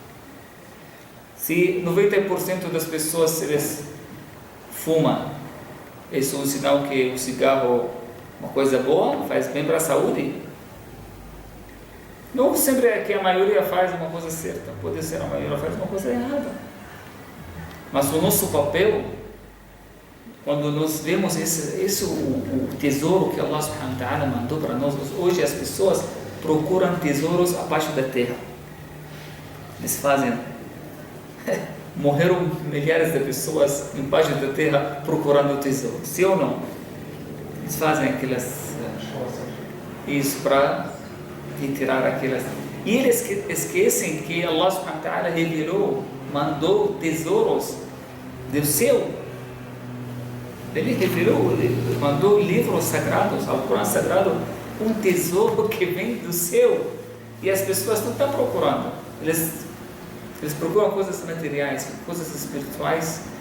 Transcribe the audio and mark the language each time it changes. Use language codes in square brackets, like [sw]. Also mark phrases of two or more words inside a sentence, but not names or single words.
[pt] Se 90% das pessoas eles fumam, isso é um sinal que o cigarro é uma coisa boa, faz bem para a saúde. Não sempre é que a maioria faz uma coisa certa, pode ser a maioria faz uma coisa errada. Mas o nosso papel, quando nós vemos esse o tesouro que Allah [ar] سبحانه وتعالى [pt] mandou para nós, hoje as pessoas procuram tesouros abaixo da terra. Eles fazem, morreram milhares de pessoas embaixo da terra procurando tesouro, sim ou não? Eles fazem aquelas, isso para retirar aquelas, e eles esquecem que Allah [ar] سبحانه وتعالى [pt] revelou, mandou tesouros do céu. Ele revelou, ele mandou livros sagrados, ao Corão sagrado, um tesouro que vem do céu, e as pessoas não estão procurando, eles procuram coisas materiais, coisas espirituais.